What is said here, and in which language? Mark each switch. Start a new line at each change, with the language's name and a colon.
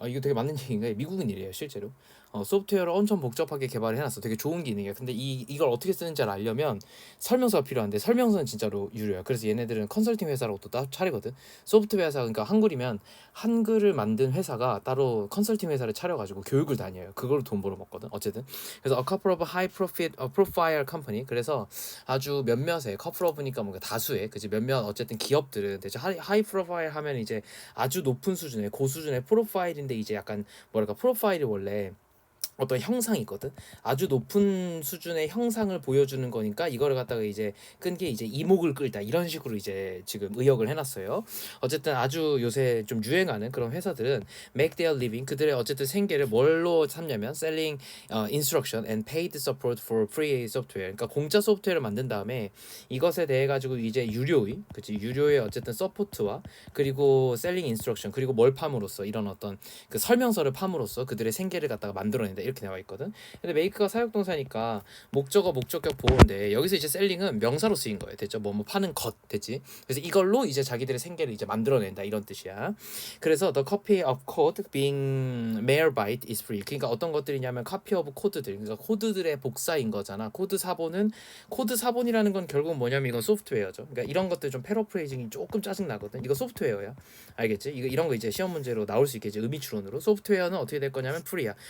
Korean: 이거 되게 맞는 얘기인가? 미국은 이래요, 실제로. 소프트웨어를 엄청 복잡하게 개발을 해놨어. 되게 좋은 기능이야. 근데 이걸 어떻게 쓰는지 알려면 설명서가 필요한데 설명서는 진짜로 유료야. 그래서 얘네들은 컨설팅 회사라고 또 따로 차리거든. 소프트웨어 회사, 그러니까 한글이면 한글을 만든 회사가 따로 컨설팅 회사를 차려가지고 교육을 다녀요. 그걸로 돈 벌어먹거든. 어쨌든 그래서
English: a couple of high profile company.
Korean: 그래서 아주 몇몇의 couple of니까 뭔가 다수의 그지 몇몇 어쨌든 기업들은 대체 하이 프로파일 하면 이제 아주 높은 수준의 고수준의 프로파일인데 이제 약간 뭐랄까 프로파일이 원래 어떤 형상이 있거든. 아주 높은 수준의 형상을 보여주는 거니까 이거를 갖다가 이제 끈 게 이제 이목을 끌다 이런 식으로 이제 지금 의역을 해놨어요. 어쨌든 아주 요새 좀 유행하는 그런 회사들은
English: make their living
Korean: 그들의 어쨌든 생계를 뭘로 삼냐면
English: selling instruction and paid support for free software.
Korean: 그러니까 공짜 소프트웨어를 만든 다음에 이것에 대해 가지고 이제 유료의 어쨌든 서포트와 그리고
English: selling instruction
Korean: 그리고 뭘 팜으로써 이런 어떤 그 설명서를 팜으로써 그들의 생계를 갖다가 만들어낸다 이렇게 나와 있거든. 근데 메이크가 사역동사니까 목적어 목적격 보호인데 여기서 이제 셀링은 명사로 쓰인 거예요. 됐죠? 뭐 파는 것 됐지. 그래서 이걸로 이제 자기들의 생계를 이제 만들어낸다 이런 뜻이야. 그래서
English: the copy of code being made by it is free.
Korean: 그러니까 어떤 것들이냐면 copy of 코드들. 그러니까 코드들의 복사인 거잖아. 코드 사본이라는 건 결국 뭐냐면 이건 소프트웨어죠. 그러니까 이런 것들 좀 패러프레이징이 조금 짜증 나거든. 이거 소프트웨어야. 알겠지? 이런 거 이제 시험 문제로 나올 수 있겠지. 의미 추론으로. 소프트웨어는 어떻게 될 거냐면 프리야.